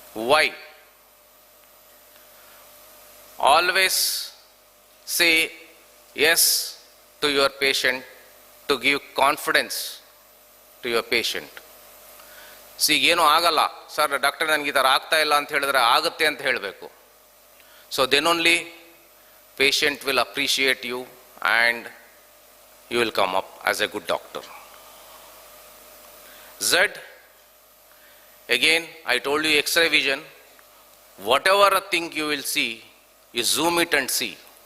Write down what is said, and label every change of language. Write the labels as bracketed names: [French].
[English] Why? Always say yes to your patient to give confidence to your patient. [Kannada] See, ಏನೂ ಆಗಲ್ಲ sir, doctor ನನಗೆ ಈ ಥರ ಆಗ್ತಾ ಇಲ್ಲ ಅಂತ ಹೇಳಿದ್ರೆ ಆಗುತ್ತೆ ಅಂತ ಹೇಳಬೇಕು. [English] So then only patient will appreciate you and you will come up as a good doctor. Z, again I told you X-ray vision. Whatever a thing you will see, you zoom it and see.